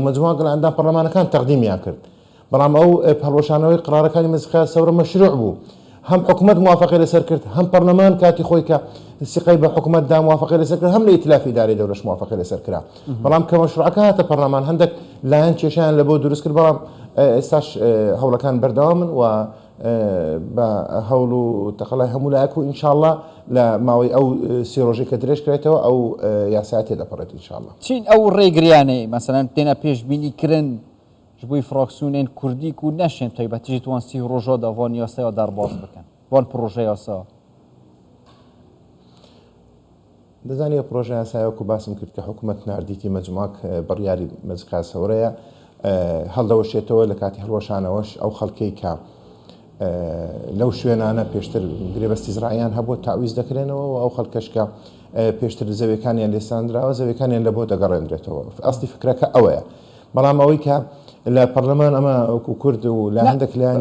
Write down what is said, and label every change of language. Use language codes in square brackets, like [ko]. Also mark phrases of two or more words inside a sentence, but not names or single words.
[ckb] مەجموعە لە ئەندام پەرلەمانەکان تەقدیمیان کرد بەڵام ئەو هەڵوەشانەوەی قرارەکانی مەجلیسی سەورە مەشروع بوو هەم حکوومەت موافقەی لەسەر کرد هەم پەرلەمان کاتی خۆی کە سقەی بە حکوومەتدا موافقەی لەسەر کرد هەم لە ئیتلافی ئیدارەی دەوڵەت موافقەی لەسر کرا بەڵام کە مەشروعەکە هاتە پەرلەمان هەندێک لایەن کێشیان لە بۆ دروست کرد بەڵام ئێستاش هەوڵەکان بەردەوامن و بە هەوڵ و تەقەڵای هەموو لایەک و ئینشاءڵڵا لە ماوەی ئەو سی ڕۆژێک کە درێژ کرێتەوە ئەو یاسا تێدەپەڕێت ئینشاءڵڵا چین ئەو ڕێگریانەی مەسەلەن تێنە پێشبینیکردن [ku] ji bo fraksiyonên Kurdî ku neşên taybetî jî wan sî roja da van yasaya derbas bikin van proje yasa [ckb] دەزانانی پرۆژە یاسایەوەکو باسم کرد کە حکوومەت نردیتی مەجموعەک بڕیاری مەجلیسی سەورەیە هەڵدەوەشێتەوە لە کاتی هەڵوەشانەوەش ئەو خەڵکەی کە لەو شوێنانە پێشتر گرێبەستی زراییان هەبوو تاویز دەکرێنەوە و ئەو خەڵکەش کە پێشتر زەویەکانیان لێساندراوە زەویەکانیان لە بۆ دەگەڕێنرێتەوە ئەستی فکرەکە ئەوەیە بەڵام ئەوەی کە لە پەرلەمان ئەمە وەکو کورد و لە هەندێک لایەن